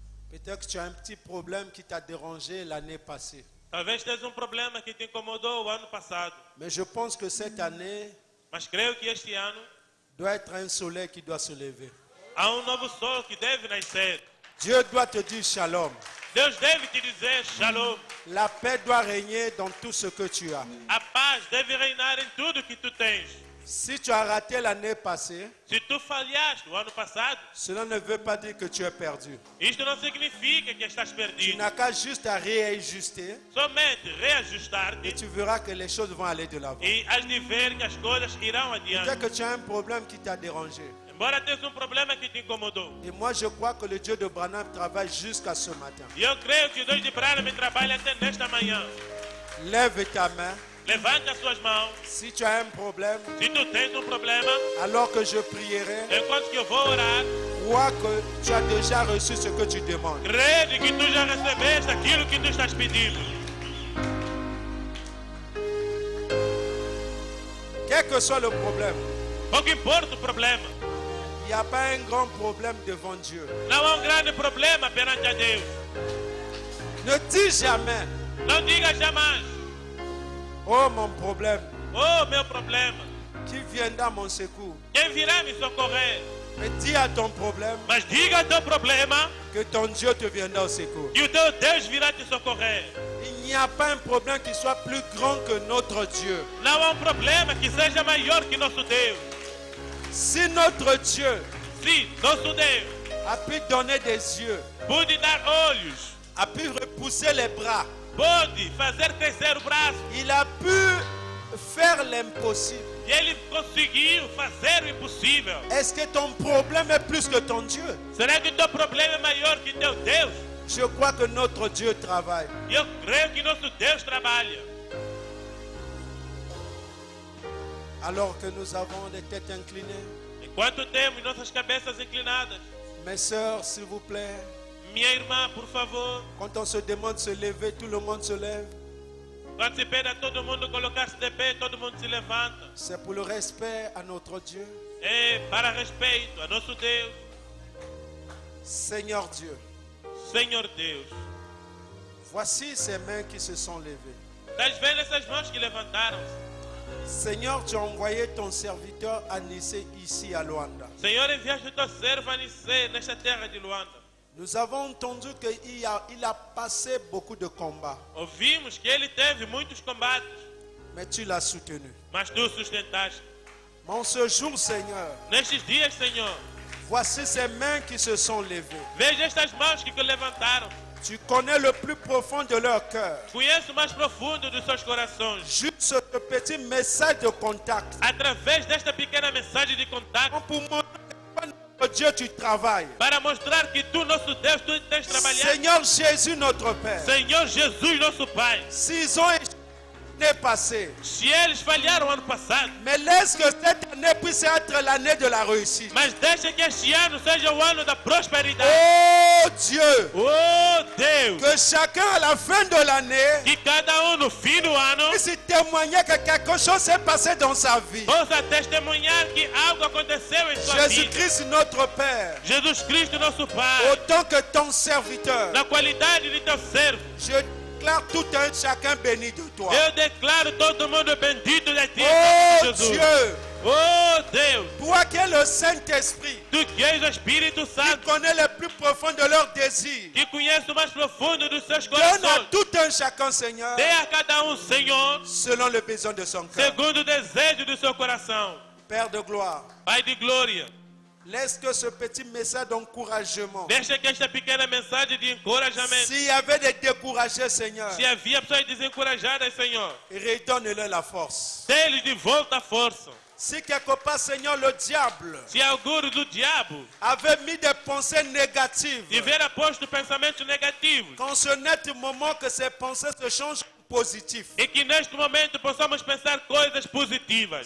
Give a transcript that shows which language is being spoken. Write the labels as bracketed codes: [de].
[fr] peut-être que tu as un petit problème qui t'a dérangé l'année passée. [pt] talvez tenha problema que te incomodou o ano passado. [fr] Mais je pense que cette année [pt] Mas creio que este ano [fr] doit être un soleil qui doit se lever. [pt] há novo sol que deve nascer. [fr] Dieu doit te dire shalom. [pt] Deus deve te dizer shalom. [fr] La paix doit régner dans tout ce que tu as. [pt] A paz deve reinar em tudo que tu tens. [fr] Si tu as raté l'année passée, [pt] Se tu falhaste o ano passado, [fr] cela ne veut pas dire que tu es perdu. [pt] isto não significa que estás [fr] Tu [pt] perdido. [fr] n'as qu'à juste à réajuster [pt] Somente [fr] et [pt] reajustar-te [fr] tu verras que les choses vont aller de l'avant. [pt] e has de ver que as coisas irão [fr] Peut-être [pt] adiante. [fr] que tu as un problème qui t'a dérangé. [pt] Embora tenha problema que te incomodou. [fr] Et moi, je crois que le Dieu de Branham travaille jusqu'à ce matin. [pt] E eu creio que o Deus de Branham trabalha até nesta manhã. [fr] Lève ta main. [pt] Levanta as suas mãos. [fr] Si tu as un problème, [pt] Se tu tens problema, [fr] alors que je prierai, [pt] enquanto que eu vou orar, [fr] crois que tu as déjà reçu ce que tu demandes. [pt] crede que tu já recebeste aquilo que tu estás pedindo. [fr] Quel que soit le problème, [pt] Pouco importa o problema. [fr] il n'y a pas un grand problème devant Dieu. [pt] Não há grande problema perante a Deus. [fr] Ne dis jamais, [pt] Não diga jamais, [fr] oh mon problème, [pt] oh meu problema, [fr] qui viendra à mon secours. [pt] quem virá me socorrer? [fr] Mais dis à ton problème [pt] Mas diga teu problema [fr] que ton Dieu te viendra au secours. [pt] que o teu Deus virá te socorrer. [fr] Il n'y a pas un problème qui soit plus grand que notre Dieu. [pt] Não há problema que seja maior que nosso Deus. [fr] Si notre Dieu [pt] Se nosso Deus [fr] a pu donner des yeux, [pt] pode dar olhos, [fr] a pu repousser les bras, [pt] pode fazer crescer o braço, [fr] il a pu faire l'impossible. [pt] e ele conseguiu fazer o impossível. [fr] Est-ce que ton problème est plus que ton Dieu? [pt] Será que teu problema é maior que teu Deus? [fr] Je crois que notre Dieu travaille. [pt] Eu creio que nosso Deus trabalha. [fr] Alors que nous avons les têtes inclinées, [pt] Enquanto temos nossas cabeças inclinadas, [fr] mes sœurs, s'il vous plaît, [pt] minha irmã, por favor, [fr] quand on se demande de se lever, tout le monde se lève. [pt] quando se pede a todo mundo colocar-se de pé, todo mundo se levanta. [fr] C'est pour le respect à notre Dieu. [pt] É para respeito a nosso Deus. [fr] Seigneur Dieu, [pt] Senhor Deus, [fr] voici ces mains qui se sont levées. [pt] estás vendo essas mãos que levantaram-se? [fr] Seigneur, tu as envoyé ton serviteur Anissé ici à Luanda. [pt] Senhor, enviaste o teu servo a nascer nesta terra de Luanda. [fr] Nous avons entendu qu'il a passé beaucoup de combats, [pt] Ouvimos que ele teve muitos combates, [fr] mais tu l'as soutenu. [pt] mas tu sustentaste. [fr] Mais en ce jour, Seigneur, [pt] Nestes dias, Senhor, [fr] voici ces mains qui se sont levées. [pt] veja estas mãos que levantaram. [fr] Tu connais le plus profond de leur cœur. [pt] Conheço o mais profundo dos seus corações. [fr] Juste ce petit message de contact. [pt] Através desta pequena mensagem de contato, [fr] Pour montrer que notre Dieu, tu travailles. [pt] para mostrar que tu, nosso Deus, tu tens trabalhado. [fr] Seigneur Jésus, notre Père, [pt] Senhor Jesus, nosso Pai, [fr] s'ils ont échoué l'année passée, [pt] se eles falharam ano passado, [fr] mais laisse que cette année puisse être l'année de la réussite. [pt] mas deixa que este ano seja o ano da prosperidade. [fr] Oh Dieu, [pt] Oh Deus, [fr] que chacun à la fin de l'année [pt] que cada no fim do ano [fr] puisse témoigner que quelque chose s'est passé dans sa vie. [pt] possa testemunhar que algo aconteceu em sua vida. [fr] Jésus-Christ, notre Père, [pt] Jesus Cristo, nosso Pai, [fr] autant que ton serviteur, [pt] na qualidade de teu servo, [fr] je déclare tout un chacun béni de toi. [pt] eu declaro todo mundo bendito de ti, em [fr] Oh [pt] nome de Jesus. [fr] Dieu, [pt] Oh Deus, [fr] toi qui es le Saint-Esprit, [pt] tu que és o Espírito [fr] qui [pt] Santo, [fr] connais le plus profond de leurs désirs, [pt] que conhece o mais profundo dos seus [fr] donne à [pt] corações, [fr] tout un chacun, Seigneur, [pt] dê a cada Senhor, [fr] selon le besoin de son cœur. [pt] segundo o desejo do seu coração. [fr] Père de gloire, [pt] Pai de glória, [fr] laisse que ce petit message d'encouragement, [pt] deixa que esta pequena mensagem de encorajamento, [fr] s'il y avait des découragés, Seigneur, [pt] se havia pessoas desencorajadas, Senhor, [fr] redonne-leur la force. [pt] dê-lhes de volta a força. [fr] Si quelque part, Seigneur, le diable [pt] Se algum do diabo [fr] avait mis des pensées négatives, [pt] tiver posto pensamentos negativos, [fr] qu'en ce net moment que ces pensées se changent en positif. [pt] e que neste momento possamos pensar coisas positivas.